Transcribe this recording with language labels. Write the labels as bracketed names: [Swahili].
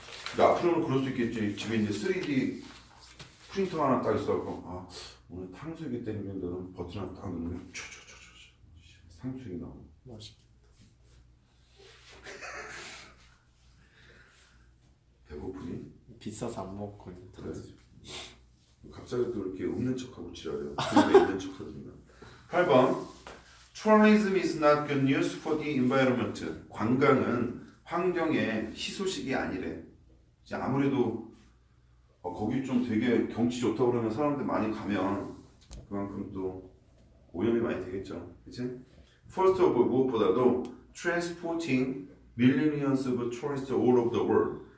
[Korean] 근데 앞으로는 그럴 수 있겠지. 집에 이제 3D 프린터 하나 딱 있어갖고 오늘 탕수육이 땡기면 너는 버튼 하나 딱 누르면 탕수육이 나오고 맛있겠다. 배고프니? 비싸서 안 먹거든요. 그래. 갑자기 또 이렇게 없는 척하고 지랄해요. 그게 있는 척하든가. [English] 8번 Tourism is not good news for the environment. [Korean] 관광은 환경의 희소식이 아니래. 이제 아무래도 거기 좀 되게 경치 좋다고 그러면 사람들 많이 가면 그만큼 또 오염이 많이 되겠죠. [English] 그치? First of all, [Korean] 무엇보다도 [English] transporting millions of tourists all over the world.